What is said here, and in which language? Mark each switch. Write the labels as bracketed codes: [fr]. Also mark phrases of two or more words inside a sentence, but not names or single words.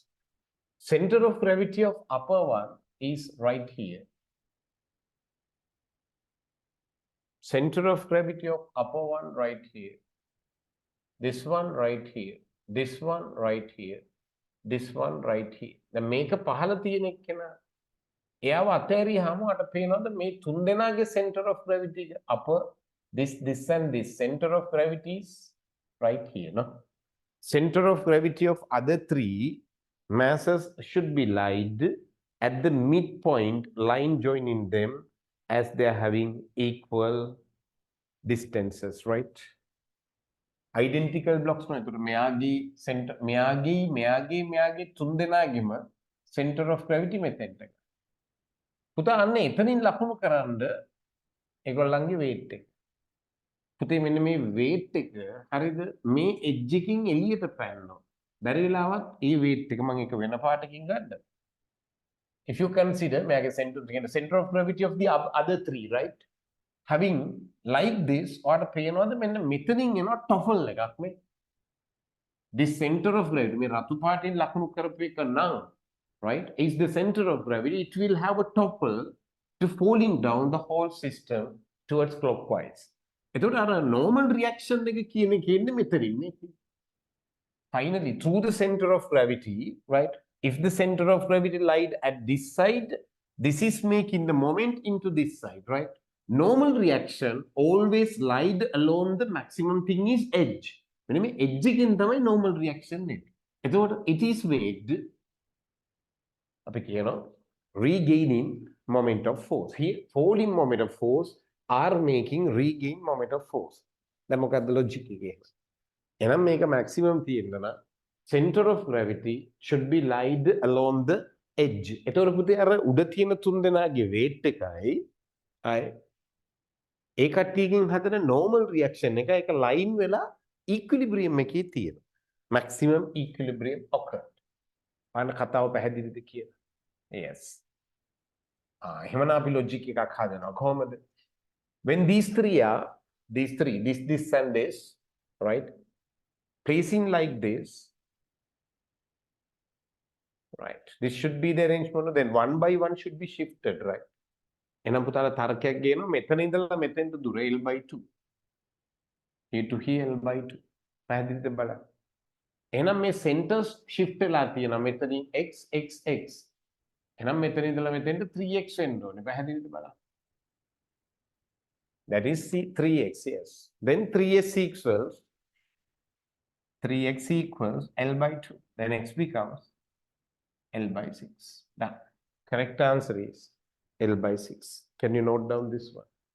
[en] Center of gravity of upper one is right here. Center of gravity of upper one right here. This one right here. This one right here. This one right here. The make a [si] පහළ තියෙන එක්කෙනා එයාව අතෑරියාම අට පේනවද මේ තුන් දෙනාගේ center [en] of gravity upper this and this center of gravity is right here, no? Center of gravity of other three masses should be laid at the midpoint line joining them as they are having equal distances, right? Identical blocks no [si] එතකොට මෙයාගේ [en] center [si] මෙයාගේ තුන් දෙනාගේම [en] center of gravity method එක. [si] පුතා අන්න එතනින් ලකුණු කරන්න ඒගොල්ලන්ගේ weight එක. පුතේ මෙන්න මේ weight එක හරිද මේ edge එකකින් එළියට පැනනවා. බැරි වෙලාවත් ඒ weight එක මම එක වෙන පාටකින් ගන්නවා. [en] If you consider මෙයාගේ center of gravity of the other three, right? Having like this, or [si] පේනවද මෙන්න මෙතනින් එනවා topple එකක් මේ. [en] This center of gravity [si] මේ රතු පාටින් ලකුණු කරපු එක නම්, [en] right, is the center of gravity. It will have a topple to falling down the whole system towards clockwise. [si] එතකොට අර normal reaction එක කියන එක ඉන්නේ මෙතනින් නේ. [en] Finally, through the center of gravity, right, if the center of gravity lied at this side, this is making the moment into this side, right? Normal reaction always lied along the maximum thing is edge. When I edge again, the normal reaction it is made regaining moment of force. Here, falling moment of force are making regain moment of force. Then what the logic again? And I make a maximum theorem. Center of gravity should be lied along the edge. [si] එතකොට පුතේ අර උඩ තියෙන තුන් දෙනාගේ weight එකයි ඒ කට්ටියකින් හදන [en] normal reaction [si] එක line වෙලා equilibrium එකේ තියෙනවා. [en] maximum equilibrium occurred. [si] අන්න කතාව පැහැදිලිද කියලා. Yes. එහෙමනම් අපි logic එකක් හදනවා කොහොමද? [en] When these three, this and this, right? Placing like this, right? This should be the arrangement. Then one by one should be shifted, right? [si] එහෙනම් පුතාලා තර්කයක් ගේනවා මෙතන ඉඳලා මෙතෙන්ට දුර L/2. [en] Here to here L/2. [si] පැහැදිලිද බලන්න. එහෙනම් මේ [en] centers shift [si] වෙලා තියෙනවා මෙතනින් x x x. එහෙනම් මෙතන ඉඳලා මෙතෙන්ට 3x වෙන්න ඕනේ. පැහැදිලිද බලන්න. [en] That is 3x, yes. Then 3x equals L/2. Then x becomes L/6. Done. Correct answer is L/6. Can you note down this one?